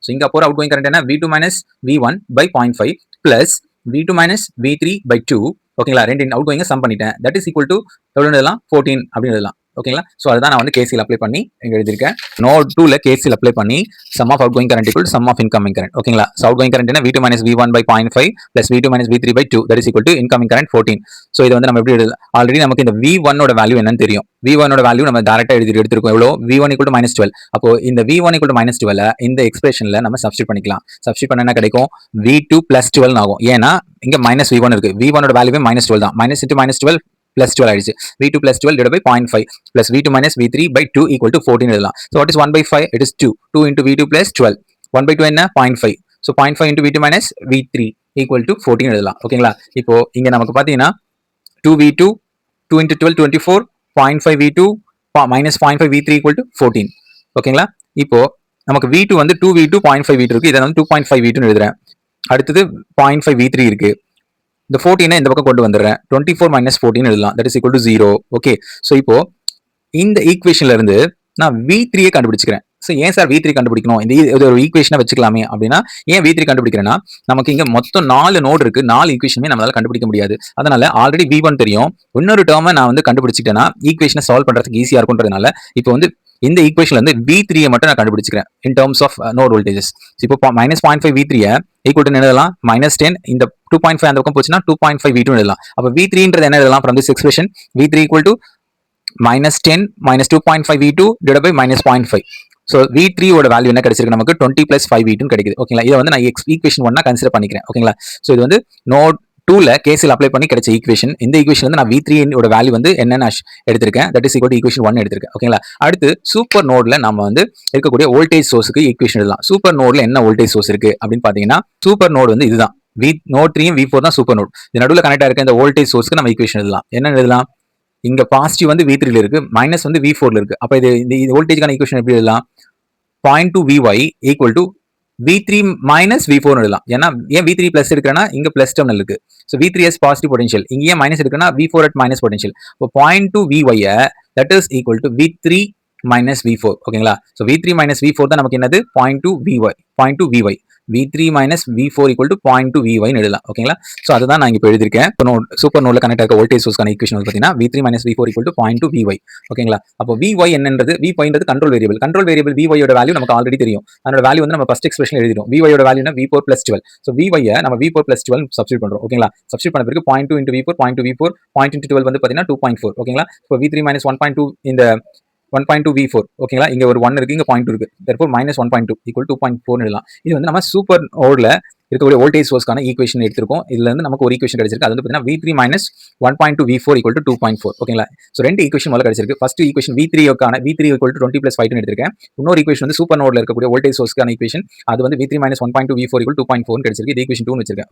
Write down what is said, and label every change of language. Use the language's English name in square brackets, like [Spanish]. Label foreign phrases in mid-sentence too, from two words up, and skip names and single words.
[Tamil] ஸோ இங்க போற [English] outgoing current [Tamil] என்ன [English] V2 minus V1 by 0.5 plus V2 minus V3 by 2. [Tamil] ஓகேங்களா? ரெண்டு அவுட்கோயிங்க சம் பண்ணிட்டேன், [English] that is equal to [Tamil] எவ்வளோ எழுதலாம் 14 அப்படின்னு எழுதலாம். ஓகேங்களா? ஸோ அதுதான் நான் வந்து KCL அப்ளை பண்ணி இங்க எழுதியிருக்கேன். நோட் 2ல KCL அப்ளை பண்ணி [English] sum of outgoing current equal sum of incoming current. [Tamil] ஓகேங்களா? ஸோ [English] outgoing current [Tamil] என்ன [English] V2 minus V1 by 0.5 plus V2 minus V3 by 2 that is equal to incoming current 14. [Tamil] ஸோ இது வந்து நம்ம எப்படி எழுதலாம், ஆல்ரெடி நமக்கு இந்த V1 ஓட வேல்யூ என்னன்னு தெரியும். V1 ஓட வேல்யூ நம்ம டேரக்டா எடுத்திருக்கோம். எவ்வளோ [English] V1 equal to minus 12. [Tamil] அப்போ இந்த [English] V1 equal to minus 12 [Tamil] இந்த எக்ஸ்பிரஷன்ல நம்ம சப்ஸ்டிட் பண்ணிக்கலாம். சப்ஸ்டிட் பண்ணா என்ன கிடைக்கும் [English] V2 plus 12 [Tamil] ஆகும். ஏன்னா இங்க [English] minus V1 [Tamil] இருக்கு, V1 ஓட வேல்யூவே மைனஸ் 12 தான். [English] minus into minus 12 plus 12 [Tamil] ஆயிடுச்சு. [English] V2 plus 12 divided by 0.5 plus V2 minus V3 by 2 equal to 14 எழுதலாம். So what is 1 by 5? It is 2. 2 into V2 plus 12. 1 by 2 என்ன 0.5. So 0.5 into V2 minus V3 equal to 14 [Tamil] எழுதலாம். ஓகேங்களா? இப்போ இங்க நமக்கு பாத்தீங்கன்னா [English] 2v2, 2 into 12 24, 0.5 v2 minus 0.5 v3 equal to 14. [Tamil] ஓகேங்களா? இப்போ நமக்கு v2 வந்து 2v2 0.5 v2 இருக்கு. இதை வந்து 2.5 v2 எழுதுறேன். அடுத்தது 0.5 v3 இருக்கு. இந்த 14 இந்த பக்கம் கொண்டு வந்துடுறேன். [English] 24 minus 14 எழுதலாம். that is equal to 0. [Tamil] ஓகே, ஸோ இப்போ இந்த ஈக்குவேஷன்ல இருந்து நான் v3 கண்டுபிடிச்சுக்கிறேன். ஸோ ஏன் சார் v3 கண்டுபிடிக்கணும், இது ஒரு ஈக்குவேஷனை வச்சுக்கலாமே அப்படின்னா, ஏன் v3 கண்டுபிடிக்கிறேன்னா, நமக்கு இங்க மொத்தம் 4 நோடு இருக்கு. 4 ஈக்குவேஷனுமே நம்மளால கண்டுபிடிக்க முடியாது. அதனால ஆல்ரெடி v1 தெரியும். இன்னொரு டேர்மை நான் வந்து கண்டுபிடிச்சிட்டேன்னா ஈக்குவேஷனை சால்வ் பண்றதுக்கு ஈஸியா இருக்கும்ன்றதுனால இப்போ வந்து இந்த ஈக்குவேஷன்ல இருந்து v3 மட்டும் நான் கண்டுபிடிச்சிக்கிறேன் [English] in terms of node voltages. [Tamil] இப்போ [English] minus 0.5 v3 equal to [Tamil] எழுதலாம் -10, இந்த 2.5 அந்த பக்கம் போச்சுன்னா 2.5 v2 எழுதலாம். அப்போ v3ன்றது என்ன எழுதலாம் [English] from this expression, v3 equal to -10 minus 2.5 v2 divided by -0.5. [Tamil] ஸோ v3 ஓட வேல்யூ என்ன கிடைச்சிருக்கு நமக்கு [English] 20 plus 5 v2 [Tamil] கிடைக்குது. ஓகேங்களா, இதை வந்து நான் ஈக்குவேஷன் 1 கன்சிடர் பண்ணிக்கிறேன். ஓகேங்களா, ஸோ இது வந்து நோட் 2ல கேசில் அப்ளை பண்ணி கிடைச்ச ஈக்குவேஷன். இந்த ஈக்குவேஷன் வந்து நான் v3 ஓட வேல்யூ வந்து என்னென்ன எடுத்திருக்கேன், [English] that is equal to equation 1 [Tamil] எடுத்திருக்கேன். ஓகேங்களா, அடுத்து [English] super node [Tamil] நம்ம வந்து இருக்கக்கூடிய [English] voltage source [Tamil] ஈக்குவேஷன் எழுதலாம். [English] super node [Tamil] என்ன [English] voltage source [Tamil] இருக்கு அப்படின்னு பாத்தீங்கன்னா, [English] super node [Tamil] வந்து இதுதான். நோட் 3 v4 தான் [English] super node. [Tamil] இது நடுவில் கனெக்ட் ஆயிருக்க இந்த [English] voltage source [Tamil] நம்ம ஈக்குவேஷன் எழுதலாம். என்ன எழுதலாம், இங்க பாசிட்டிவ் வந்து v3ல இருக்கு, மைனஸ் வந்து v4ல இருக்கு. அப்ப இது இந்த வோல்டேஜ்க்கான ஈக்குவேஷன் எப்படி எழுதலாம், [English] 0.2 vy equal to v3 minus v4 [Tamil] எழுதலாம். ஏன்னா ஏன் v3 பிளஸ் எடுக்கிறேன்னா இங்க [English] plus terminal [Tamil] இருக்கு. [English] so v3 has positive potential, [Tamil] இங்க ஏன் மைனஸ் எடுக்கிறேன்னா [English] v4 at minus potential. இப்போ 0.2 vy that is equal to v3 minus v4. [Tamil] ஓகேங்களா, ஸோ [English] v3 minus v4 [Tamil] தான் நமக்கு என்னது 0.2 vy, 0.2 vy, [English] v3 minus v4 equal to 0.2 vy [Tamil] எழுதலாம். ஓகேங்களா, ஸோ அதுதான் நான் இப்போ எழுதிருக்கேன். [English] super node [Tamil] கனெக்ட் ஆக [English] voltage source [Tamil] ஈக்குவேஷன் பார்த்தீங்கன்னா [English] v3 minus v4 equal to 0.2 vy. [Tamil] ஓகேங்களா, அப்போ vy என்னன்றது, vy [English] control variable. control variable [Tamil] vy யோட வேல்யூ நமக்கு ஆல்ரெடி தெரியும். அதோட வேல்யூ வந்து நம்ம [English] first expression [Tamil] எழுதிடும். vy யோட வேல்யூனா [English] v4 plus 12. [Tamil] ஸோ vy நம்ம [English] v4 plus 12 [Tamil] சப்ஸ்டிட் பண்றோம். ஓகேங்களா, சப்ஸ்டிட் பண்ண பிறகு [English] 0.2 into v4, [Tamil] 0.2 v4, [English] 0.2 into 12 [Tamil] வந்து பார்த்தீங்கன்னா 2.4. ஓகேங்களா, இப்போ [English] v3 minus 1.2 [Tamil] இந்த 1.2 v4. ஓகேங்களா, இங்க ஒரு 1 இருக்கு, இங்க 0.2 இருக்கு. [English] therefore -1.2 equal to 2.4 எழுதலாம். [Tamil] இது வந்து நம்ம [English] super node [Tamil] இருக்கக்கூடிய [English] voltage source [Tamil] ஈக்குவேஷன் எடுத்திருக்கோம். இதுல இருந்து நமக்கு ஒரு ஈக்குவேஷன் கிடைச்சிருக்கு. அது வந்து பார்த்தீங்கன்னா [English] v3 minus 1.2 v4 equal to 2.4. [Tamil] ஓகேங்களா, ஸோ ரெண்டு ஈக்குவேஷன் முதல்ல கிடைச்சிருக்கு. [English] first equation v3 equal to 20 plus 5 [Tamil] எடுத்திருக்கேன். இன்னொரு ஈக்குவேஷன் வந்து [English] super node [Tamil] இருக்கக்கூடிய [English] voltage source [Tamil] ஈக்குவேஷன், அது வந்து [English] v3 minus 1.2 v4 equal to 2.4 [Tamil] கிடைச்சிருக்கு. இது ஈக்குவேஷன் 2 வச்சிருக்கேன்.